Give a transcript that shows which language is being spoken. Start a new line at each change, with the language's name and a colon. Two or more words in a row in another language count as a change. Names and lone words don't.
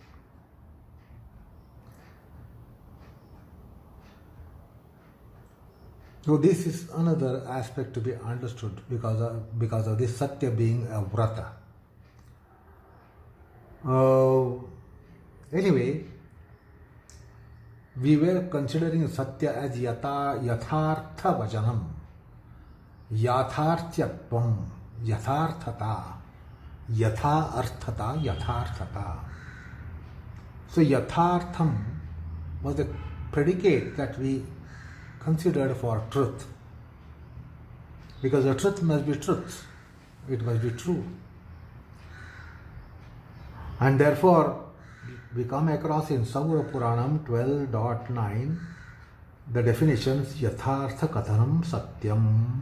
English: So this is another aspect to be understood because of this Satya being a Vrata. Anyway, we were considering Satya as
Sanskrit: यथार्थ वचनम्, याथार्थ्यत्वम्, यथार्थता, यथा अर्थता, यथार्थता.
English: So Yathartham was the predicate that we considered for truth. Because the truth must be truth. It must be true. And therefore, we come across in Saura Puranam 12.9 the definitions
Sanskrit: यथार्थ कथनम् सत्यम्.